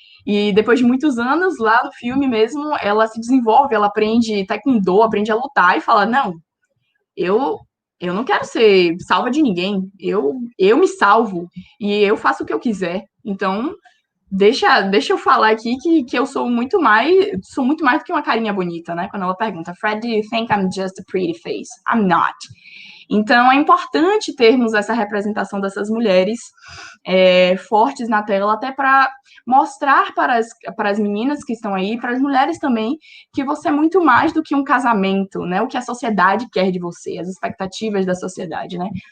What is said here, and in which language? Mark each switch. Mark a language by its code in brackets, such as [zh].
[pt] E depois de muitos anos, lá no filme mesmo, ela se desenvolve, ela aprende taekwondo, aprende a lutar e fala, não, eu não quero ser salva de ninguém, eu me salvo e eu faço o que eu quiser. Então, deixa eu falar aqui que eu sou muito mais do que uma carinha bonita, né? Quando ela pergunta, Fred, [en] do you think I'm just a pretty face? I'm not. [pt] Então, é importante termos essa representação dessas mulheres fortes na tela, até para mostrar para as meninas que estão aí, para as mulheres também, que você é muito mais do que um casamento, né? O que a sociedade quer de você, as expectativas da sociedade, né?